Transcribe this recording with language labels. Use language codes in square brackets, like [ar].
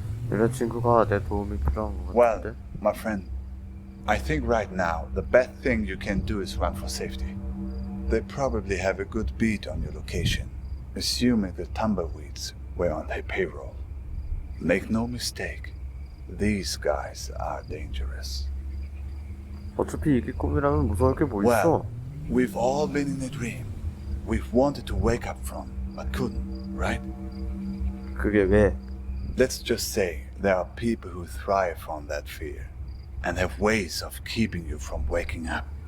[ko] 여자친구가 내 도움이 필요한 것 [en] Well, [ko] 같은데? [en] my friend, I think right now the best thing you can do is run for safety. They probably have a good beat on your location, assuming the tumbleweeds were on their payroll. Make no mistake, these guys are dangerous. [ko] 어차피 이게 꿈이라면 무서울 게 뭐 있어? [en] Well, we've all been in a dream. We've wanted to wake up from, but couldn't, right? [ko] 그게 왜? [en] Let's just say there are people who thrive on that fear and have ways of keeping you from waking up.